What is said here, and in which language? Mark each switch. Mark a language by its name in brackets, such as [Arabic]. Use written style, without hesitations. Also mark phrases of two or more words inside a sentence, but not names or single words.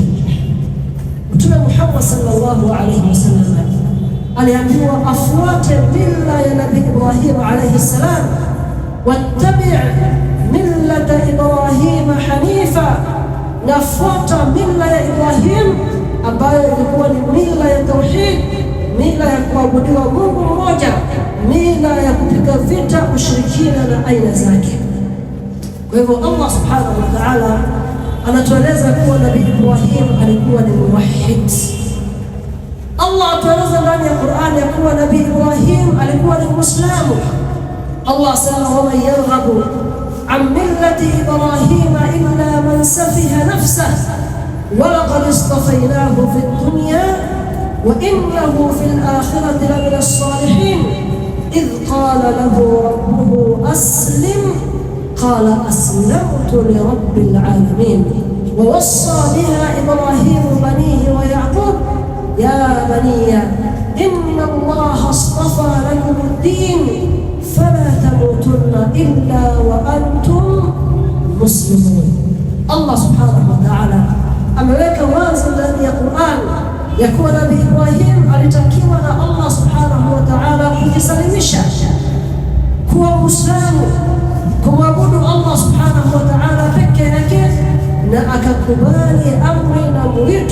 [Swahili] Mtume Muhammad [Arabic] صلى الله عليه وسلم [Swahili] aliambiwa afuate mila ya Nabii Ibrahim [Arabic] عليه السلام, واتبع ملة إبراهيم حنيفا, [Swahili] nafuata mila ya Ibrahim ambayo ilikuwa ni mila ya tauhid, mila ya kuabudiwa Mungu mmoja, mila ya kupiga vita ushirikina na aina zake. Kwa hivyo Allah [Arabic] سبحانه وتعالى [Swahili] anatueleza kuwa Nabii Ibrahim alikuwa ni muwahhid. Allah atueleza ndani ya Qur'an ya kuwa Nabii Ibrahim alikuwa ni Muislamu. [Arabic] Allah asema ومن يرغب عن ملة إبراهيم إلا من سفه نفسه ولقد اصطفيناه في الدنيا وإنه في الآخرة لمن الصالحين إذ قال له ربه أسلم قال أسلمت لرب العالمين ووصى بها إبراهيم بنيه ويعقوب يا بني إن الله اصطفى لكم الدين إلا وأنتم مسلمون. [Swahili] Allah [Arabic] سبحانه وتعالى [Swahili] ameweka wazi ndani ya Qur'an ya kuwa Nabii Ibrahim alitakiwa na Allah [Arabic] سبحانه وتعالى [Swahili] kujisalimisha, kuwa Muislamu, kumwabudu Allah [Arabic] سبحانه وتعالى [Swahili] peke yake, na akakubali amri na mwito